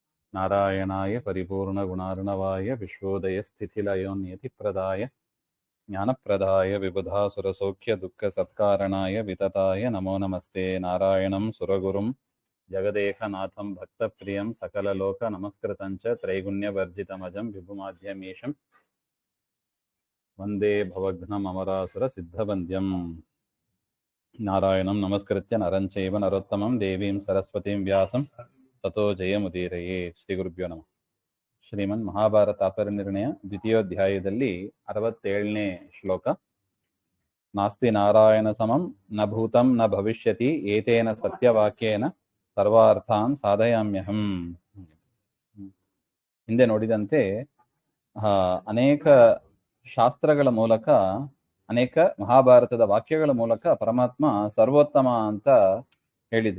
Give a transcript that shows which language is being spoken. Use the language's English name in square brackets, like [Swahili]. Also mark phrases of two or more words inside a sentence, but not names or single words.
[Sanskrit] ನಾರಾಯಣಾಯ ಪರಿಪೂರ್ಣಗುಣಾರ್ಣವಾಯ ವಿಶ್ವೋದಯಸ್ಥಿತಿಲಯೋನ್ಯತಿಪ್ರದಾಯ ಜ್ಞಾನಪ್ರದಾಯ ವಿಬುಧಾಸುರಸೌಖ್ಯದುಃಖಸತ್ಕಾರಣಾಯ ವಿತತಾಯ ನಮೋ ನಮಸ್ತೆ. ನಾರಾಯಣಂ ಸುರಗುರುಂ ಜಗದೇಕನಾಥಂ ಭಕ್ತಪ್ರಿಯಂ ಸಕಲಲೋಕ ನಮಸ್ಕೃತಂಚ ತ್ರೈಗುಣ್ಯವರ್ಜಿತಮಜಂ ವಿಭುಮಾದ್ಯಮೀಶಂ ವಂದೇ ಭವಘ್ನಮರಾಸುರ ಸಿದ್ಧವಂದ್ಯಂ. ನಾರಾಯಣಂ ನಮಸ್ಕೃತ್ಯ ನರಂ ಚೈವ ನರೋತ್ತಮಂ ದೇವೀಂ ಸರಸ್ವತೀಂ ವ್ಯಾಸಂ ತಥೋ ಜಯಮುದೀರಯೇ. ಶ್ರೀ ಗುರುಭ್ಯೋ ನಮಃ. [Kannada] ಶ್ರೀಮನ್ ಮಹಾಭಾರತ ತಾತ್ಪರ್ಯನಿರ್ಣಯ ದ್ವಿತೀಯೋಧ್ಯಾಯದಲ್ಲಿ 67ನೇ ಶ್ಲೋಕ. [Sanskrit] ನಾಸ್ತಿ ನಾರಾಯಣ ಸಮಂ ನ ಭೂತಂ ನ ಭವಿಷ್ಯತಿ ಏತೇನ ಸತ್ಯವಾಕ್ಯೇನ ಸರ್ವಾರ್ಥಾನ್ ಸಾಧಯಾಮ್ಯಹಂ. [Kannada] ಹಿಂದೆ ನೋಡಿದಂತೆ ಅನೇಕ ಶಾಸ್ತ್ರಗಳ ಮೂಲಕ, ಅನೇಕ ಮಹಾಭಾರತದ ವಾಕ್ಯಗಳ ಮೂಲಕ ಪರಮಾತ್ಮ ಸರ್ವೋತ್ತಮ ಅಂತ ಹೇಳಿದ್ರು.